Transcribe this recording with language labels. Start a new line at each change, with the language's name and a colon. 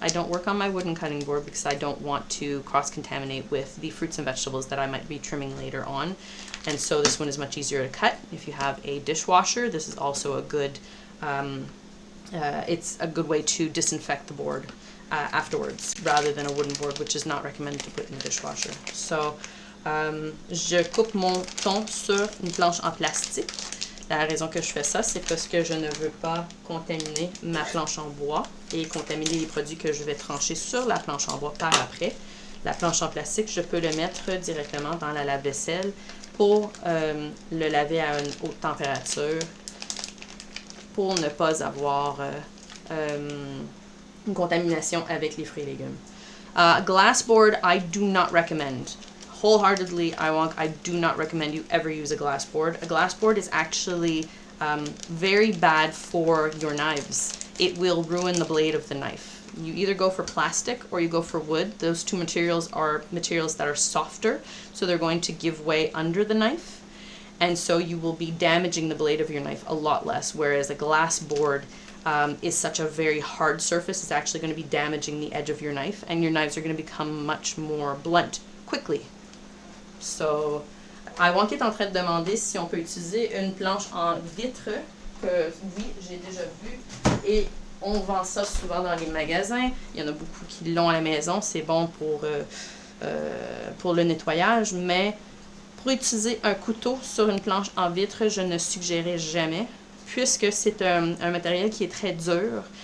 English: I don't work on my wooden cutting board because I don't want to cross-contaminate with the fruits and vegetables that I might be trimming later on. And so this one is much easier to cut. If you have a dishwasher, this is also a good, it's a good way to disinfect the board afterwards, rather than a wooden board, which is not recommended to put in the dishwasher.
French: So, je coupe mon thon sur une planche en plastique. La raison que je fais ça, c'est parce que je ne veux pas contaminer ma planche en bois et contaminer les produits que je vais trancher sur la planche en bois par après. La planche en plastique, je peux le mettre directement dans la lave-vaisselle pour le laver à une haute température pour ne pas avoir une contamination avec les fruits et légumes.
English: Glass board, I do not recommend. Wholeheartedly, I do not recommend you ever use a glass board. A glass board is actually very bad for your knives. It will ruin the blade of the knife. You either go for plastic or you go for wood. Those two materials are materials that are softer, so they're going to give way under the knife. And so you will be damaging the blade of your knife a lot less, whereas a glass board is such a very hard surface. It's actually going to be damaging the edge of your knife, and your knives are going to become much more blunt quickly.
French: So, Iwan qui est en train de demander si on peut utiliser une planche en vitre, que oui, j'ai déjà vu, et on vend ça souvent dans les magasins. Il y en a beaucoup qui l'ont à la maison, c'est bon pour le nettoyage, mais pour utiliser un couteau sur une planche en vitre, je ne suggérerais jamais, puisque c'est un matériel qui est très dur.